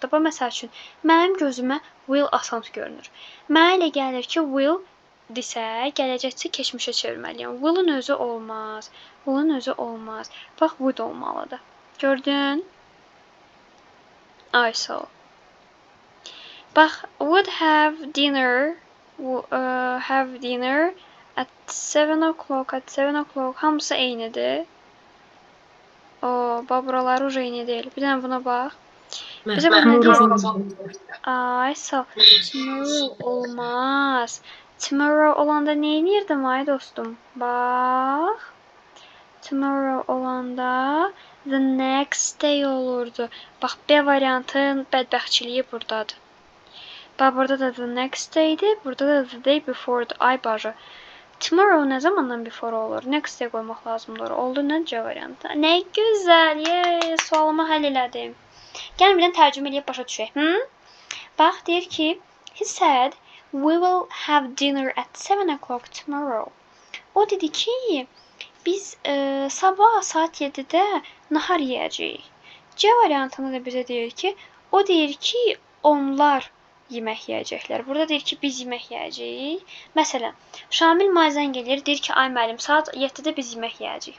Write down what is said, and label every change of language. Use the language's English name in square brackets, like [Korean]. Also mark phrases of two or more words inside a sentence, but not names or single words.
[Azerbaijani] Bax, məsəl üçün, mənim gözümə will asant görünür. Mənə elə gəlir ki, will desə, gələcəkcə keçmişə çevirməliyəm. Will'ın özü olmaz. Will'ın özü olmaz. Bax, would olmalıdır. Gördün? Ay, sağ ol. Bax, [English] would have dinner at 7 o'clock. [Azerbaijani] Hamısı eynidir. Bax, buraları uca eyni deyil. Bir dənə buna bax. Bizə bax, nə deyir? Ay, sağ ol. Tomorrow olmaz. Tomorrow olanda nə edirdim, ay dostum? Bax. Tomorrow olanda [English] the next day [Azerbaijani] olurdu. Bax, B variantın bədbəxtçiliyi buradadır. Bax, burada da [English] the next day'dir. [Azerbaijani] Burada da [English] the day before'dur. [Azerbaijani] Ay, bacı. Tomorrow nə zamandan before olur? [English] Next day [Azerbaijani] qoymaq lazımdır. Oldu nə C variantı? Nə gözəl. Sualımı həll elədim. Gəlin bir dənə tərcümə eləyib başa düşək. Bax, deyir ki, [English] he said, we will have dinner at 7 o'clock tomorrow. [Azerbaijani] O dedi ki, biz sabah saat 7-də nahar yeyəcəyik. C variantında da bizə deyir ki, o deyir ki, onlar yemək yeyəcəklər. Burada deyir ki, biz yemək yeyəcəyik. Məsələn, Şamil mənə zəng eləyir, deyir ki, ay müəllim, saat 7-də biz yemək yeyəcəyik.